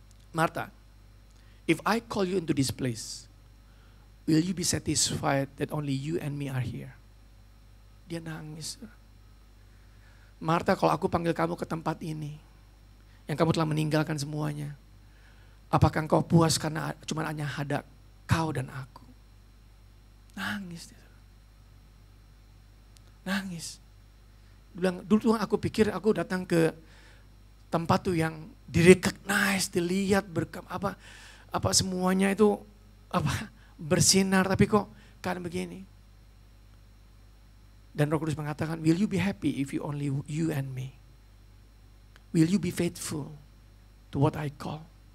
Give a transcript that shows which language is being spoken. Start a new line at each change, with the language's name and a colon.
English: Martha, if I call you into this place, will you be satisfied that only you and me are here?
Indonesian: Dia nangis. Martha, kalau aku panggil kamu ke tempat ini, yang kamu telah meninggalkan semuanya, apakah engkau puas karena cuma hanya ada kau dan aku? Nangis dia. Nangis. Dia bilang, dulu tuh aku pikir aku datang ke tempat tuh yang direcognize, dilihat apa semuanya itu bersinar, tapi kok karena begini. Dan Roh Kudus mengatakan,
English: will you be happy if you only you and me? Will you be faithful to what I call?